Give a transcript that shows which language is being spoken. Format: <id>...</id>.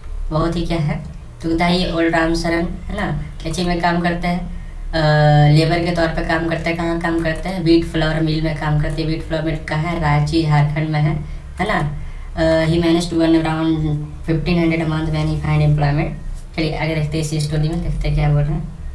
<hi>बहुत ही क्या है, दुखदाई। ओल्ड राम सरन है ना, कैची में काम करते हैं, लेबर के तौर पे काम करते हैं। कहाँ काम करते हैं, व्हीट फ्लोर मिल में काम करते हैं। व्हीट फ्लोर मिल कहाँ है, रांची झारखंड में है ना।</hi> <en>He manage to earn around 1,500 a month when he find employment।</en> <hi>चलिए आगे देखते हैं इस स्टोरी में, देखते हैं क्या बोल रहे हैं।</hi>